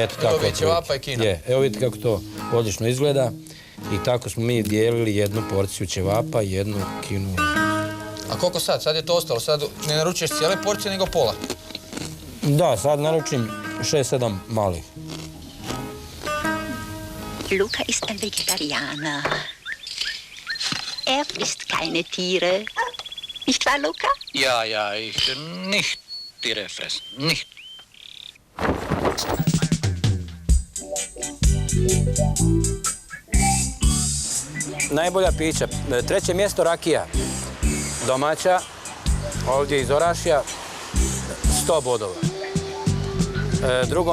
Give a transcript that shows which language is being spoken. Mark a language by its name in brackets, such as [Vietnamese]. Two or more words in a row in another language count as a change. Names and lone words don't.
[Bosnian] Eto tako. Ćevapa i kino. Evo vidite kako to odlično izgleda i tako smo mi dijelili 1 porciju ćevapa i 1 kino ulaznicu. A koliko sad? Sad je to ostalo? Sad ne naručuješ cijele porcije nego pola? Da, sad naručim 6-7 malih. [German] Luca ist ein Vegetarianer. Isst keine Tiere. Nicht wahr, Luca? Ja, ich nicht Tiere fressen. Nicht. [Bosnian] Najbolja pića. 3. mjesto rakija. Domaća, ovdje iz Orašja, 100 bodova. 2.